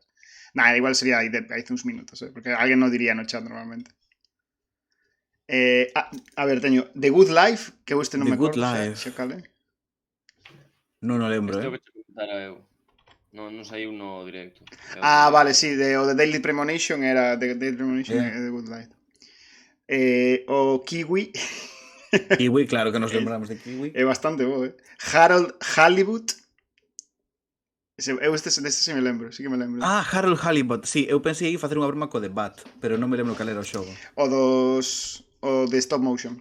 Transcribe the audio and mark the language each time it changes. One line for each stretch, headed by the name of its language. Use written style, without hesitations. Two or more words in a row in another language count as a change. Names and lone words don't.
Galician: Nah, igual sería aí uns minutos, porque alguén non diría no chat normalmente. A ver, teño The Good Life, que eu este non me acordo. Xa cale. Non o lembro, Este que preguntar a eu. Non saiu no directo. Vale, sí, o de Daily Premonition era The Daily Premonition e The Good Life. O Kiwi. Kiwi, claro que nos lembramos de Kiwi. É bastante bo, Harold Hollywood. Eu deste sí me lembro, sí que me lembro. Harold Hollywood, sí, eu pensei ir facer unha broma co de Bat, pero non me lembro cal era o xogo. O de Stop Motion.